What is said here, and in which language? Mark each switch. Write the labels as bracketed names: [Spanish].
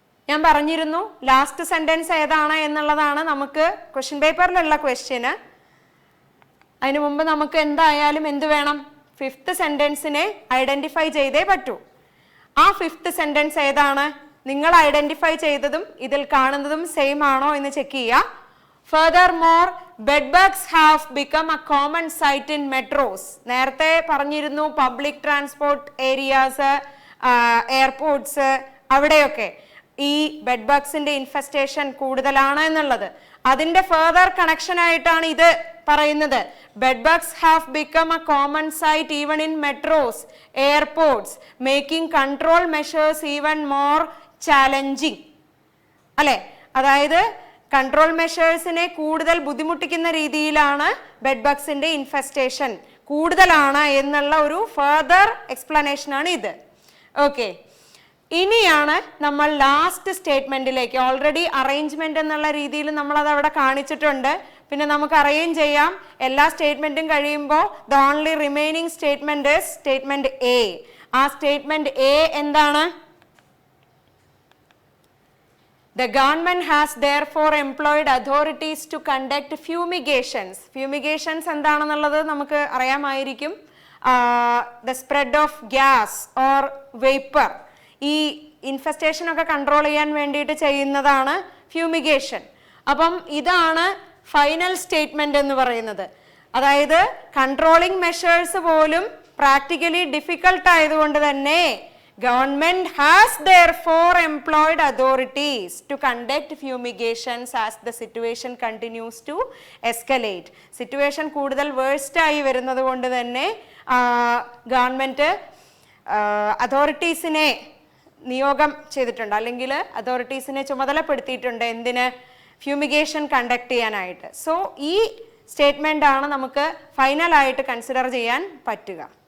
[Malayalam] ഞാൻ പറഞ്ഞിരുന്നു last sentence ഏതാണ് എന്നുള്ളതാണ് നമുക്ക് ക്വസ്റ്റ്യൻ പേപ്പറിലുള്ള ക്വസ്റ്റ്യന്. അതിനു മുമ്പ് നമുക്ക് എന്തായാലും എന്ത് വേണം? ഫിഫ്ത്ത് സെന്റൻസിനെ ഐഡന്റിഫൈ ചെയ്തേ പറ്റൂ. ആ ഫിഫ്ത്ത് സെന്റൻസ് ഏതാണ്? നിങ്ങൾ ഐഡന്റിഫൈ ചെയ്തതും ഇതിൽ കാണുന്നതും സെയിം ആണോ എന്ന് ചെക്ക് ചെയ്യുക. [English] Furthermore, bedbugs have become a common sight in metros. [Malayalam] നേരത്തെ പറഞ്ഞിരുന്നു പബ്ലിക് ട്രാൻസ്പോർട്ട് ഏരിയാസ്, എയർപോർട്ട്സ്, അവിടെയൊക്കെ ഈ ബെഡ്ബഗ്സിന്റെ ഇൻഫെസ്റ്റേഷൻ കൂടുതലാണ് എന്നുള്ളത്. അതിന്റെ ഫർദർ കണക്ഷൻ ആയിട്ടാണ് ഇത് പറയുന്നത്. [English] Bed bugs have become a common sight even in metros, airports, making control measures even more challenging. [Malayalam] അല്ലെ, അതായത് കൺട്രോൾ മെഷേഴ്സിനെ കൂടുതൽ ബുദ്ധിമുട്ടിക്കുന്ന രീതിയിലാണ് ബെഡ് ബഗ്സിന്റെ ഇൻഫെസ്റ്റേഷൻ കൂടുതലാണ് എന്നുള്ള ഒരു ഫർദർ എക്സ്പ്ലനേഷൻ ആണ് ഇത്. ഓക്കെ, ഇനിയാണ് നമ്മൾ ലാസ്റ്റ് സ്റ്റേറ്റ്മെന്റിലേക്ക്. ഓൾറെഡി അറേഞ്ച്മെന്റ് എന്നുള്ള രീതിയിൽ നമ്മൾ അത് അവിടെ കാണിച്ചിട്ടുണ്ട്. പിന്നെ നമുക്ക് അറേഞ്ച് ചെയ്യാം. എല്ലാ സ്റ്റേറ്റ്മെന്റും കഴിയുമ്പോൾ [English] The only remaining statement is statement A. [Malayalam] ആ സ്റ്റേറ്റ്മെന്റ് എ എന്താണ്? [English] The government has therefore employed authorities to conduct fumigations. Fumigations [Malayalam] എന്താണെന്നുള്ളത് നമുക്ക് അറിയാമായിരിക്കും. [English] The spread of gas or vapor. [Malayalam] ഈ ഇൻഫെസ്റ്റേഷൻ ഒക്കെ കൺട്രോൾ ചെയ്യാൻ വേണ്ടിയിട്ട് ചെയ്യുന്നതാണ് ഫ്യൂമിഗേഷൻ. അപ്പം ഇതാണ് ഫൈനൽ സ്റ്റേറ്റ്മെന്റ് എന്ന് പറയുന്നത്. അതായത് കൺട്രോളിംഗ് മെഷേഴ്സ് പോലും പ്രാക്ടിക്കലി ഡിഫിക്കൽട്ട് ആയതുകൊണ്ട് തന്നെ [English] government has therefore employed authorities to conduct fumigations as the situation continues to escalate. [Malayalam] Situation കൂടുതൽ വേഴ്സ്റ്റ് ആയി വരുന്നത് കൊണ്ട് തന്നെ ഗവൺമെന്റ് അതോറിറ്റീസിനെ നിയോഗം ചെയ്തിട്ടുണ്ട്, അല്ലെങ്കിൽ അതോറിറ്റീസിനെ ചുമതലപ്പെടുത്തിയിട്ടുണ്ട്. എന്തിന്? ഫ്യൂമിഗേഷൻ കണ്ടക്ട് ചെയ്യാനായിട്ട്. സോ ഈ സ്റ്റേറ്റ്മെന്റ് ആണ് നമുക്ക് ഫൈനലായിട്ട് കൺസിഡർ ചെയ്യാൻ പറ്റുക.